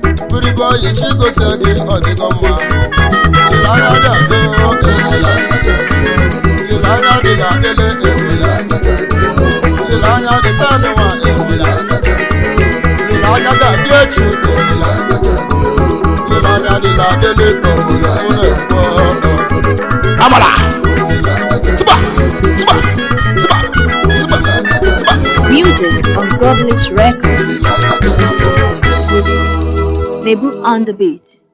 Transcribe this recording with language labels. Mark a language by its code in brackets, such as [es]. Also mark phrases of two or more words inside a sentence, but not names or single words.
[en] Free boy, [ig] chi gozie gị, ọ dịgo mma. Olileanya dị adị, olileanya dị adịle, olileanya dị taa n'ụwa, olileanya dị echi, olileanya dị adịle, olileanya dị. Amala! Tiba! Tiba! Tiba! Tiba! Tiba! [en] Music on Godless Records. Lebu on the beat.